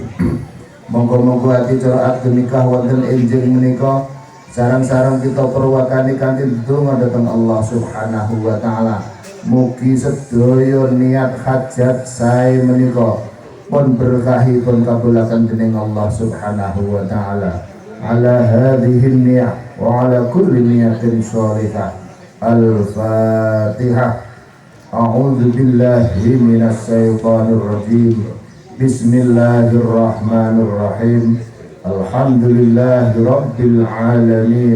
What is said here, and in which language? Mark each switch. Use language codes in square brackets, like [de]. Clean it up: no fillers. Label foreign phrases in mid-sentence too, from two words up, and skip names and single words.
[jv] Monggo-monggo ati cara ageng nikah wonten enjing menika sareng-sareng kita perwakani kanthi donga dhateng [ar] الله سبحانه وتعالى. [jv] Mugi sedaya niat hajat sae menika pun berkahi pun kabulaken dening [ar] الله سبحانه وتعالى. على هذه النية وعلى كل نية صالحة. Al-Fatihah. أعوذ بالله من الشيطان الرجيم. بسم الله الرحمن الرحيم الحمد لله رب العالمين.